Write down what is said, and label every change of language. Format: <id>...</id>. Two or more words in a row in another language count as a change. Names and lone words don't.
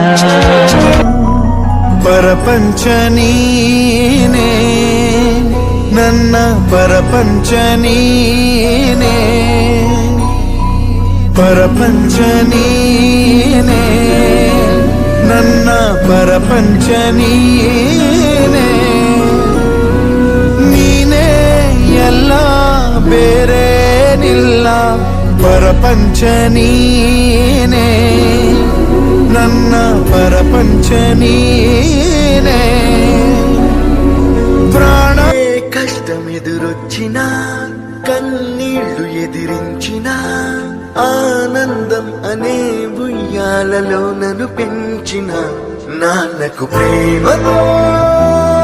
<kn>ಪರಪಂಚ ನೀನೇ ನನ್ನ ಪರಪಂಚ ನೀನೇ, ಪರಪಂಚ ನೀನೇ ನನ್ನ ಪರಪಂಚ ನೀನೇ, ನೀನೇ ಎಲ್ಲ ಬೇರೇನಿಲ್ಲ. ಪರಪಂಚ ನೀನೇ ನನ್ನ ಪರಪಂಚ ನೀನೇ,</kn> <te>ప్రాణ కష్టమెదురొచ్చిన కన్నీళ్లు ఎదిరించిన ఆనందం అనే ఉయ్యాలలో నన్ను పెంచిన నాన్నకు ప్రేమతో</te>